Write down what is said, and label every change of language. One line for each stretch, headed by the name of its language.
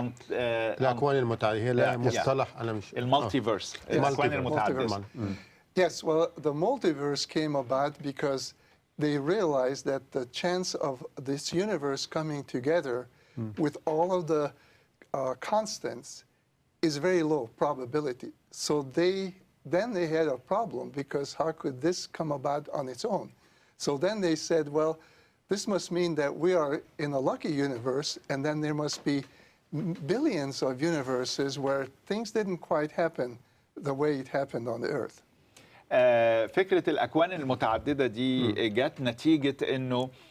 Arabic: الأكوان المتعددة هي لا مصطلح أنا مش المالتيفيرس، الأكوان المتعددة.
English: Yes, well, the multiverse came about because they realized that the chance of this universe coming together with all of the constants is very low probability. So then they had a problem, because how could this come about on its own? So then they said, well, this must mean that we are in a lucky universe, and then there must be billions of universes where things didn't quite happen the way it happened on the Earth.
Arabic: فكرة الأكوان المتعددة دي جت نتيجة إنه